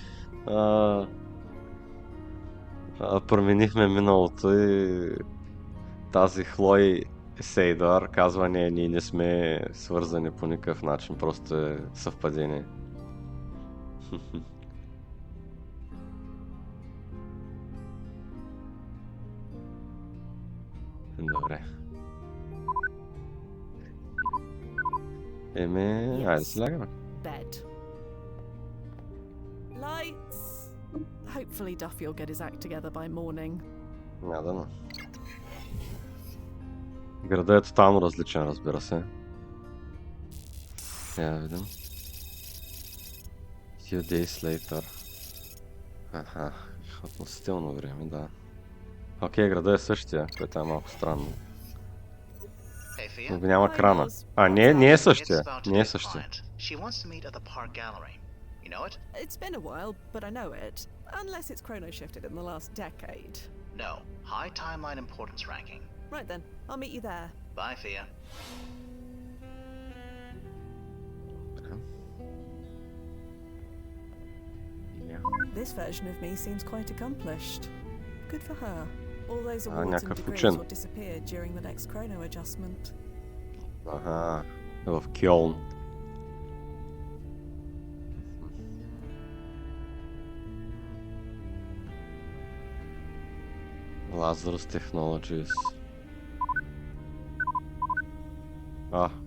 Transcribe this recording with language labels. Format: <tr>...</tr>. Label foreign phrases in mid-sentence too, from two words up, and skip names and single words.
<bg>Променихме миналото и тази Хлой Сейдар казва, ние не сме свързани по никакъв начин, просто е съвпадение. Добре. Айде да се лягаме.</bg> <en>Bed. Lights. Hopefully Duffy will get his act together by morning.</en> <bg>Няма. Града е тотално различен, разбира се. Я видим.</bg> <en>Few days later.</en> <bg>Аха, относително време, да. Окей, града е същия, което е малко странно. Но няма крана. Не е същия. Не е същия.</bg> <en>She wants to meet at the park gallery. You know it? It's been a while, but I know it. Unless it's chrono shifted in the last decade. No. High timeline importance ranking. Right then, I'll meet you there. Bye, Fia. This version of me seems quite accomplished. Good for her. All those awards and</en> <bg>някакъв</bg> <en>degrees</en> <bg>учен.</bg> <en>will disappear during the next chrono adjustment.</en> <bg>Ага, в Кьолн. Lazarus Technologies. Ага.</bg>